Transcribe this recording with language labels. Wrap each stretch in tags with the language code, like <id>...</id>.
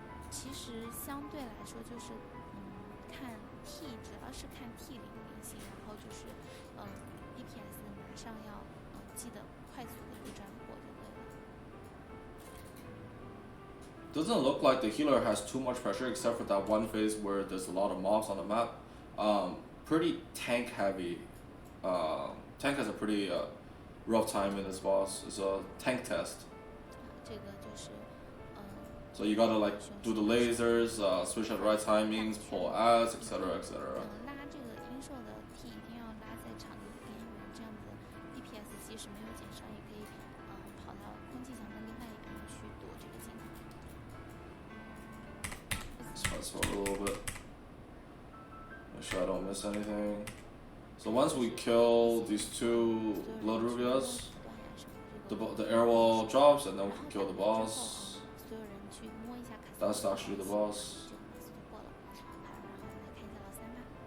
<zh>其实相对来说就是看 T， 主要是看 T 灵性，然后就是DPS 马上要记得快速的一个斩火就可以了。</zh> <en>Doesn't look like the healer has too much pressure except for that one phase where there's a lot of mobs on the map. Pretty tank heavy. Tank has a pretty rough time in this boss. It's a tank test.</en> <zh>这个就是</zh> <en>So you gotta like do the lasers, switch at the right timings, pull ads, etc., etc.</en> <zh>拉这个阴兽的 T 一定要拉在场地边缘，这样子 DPS 即使没有减伤，也可以跑到空气墙的另外一边去躲这个技能。</zh> <en>Let's fast forward a little bit. Make sure I don't miss anything. So once we kill these 2 Blood Rubias, the air wall drops and then we can kill the boss.</en> <zh>所有人去摸一下卡</zh> <en>That's actually the boss.</en> <zh>这个 boss 就过了。好，然后我们来看一下老三吧。</zh>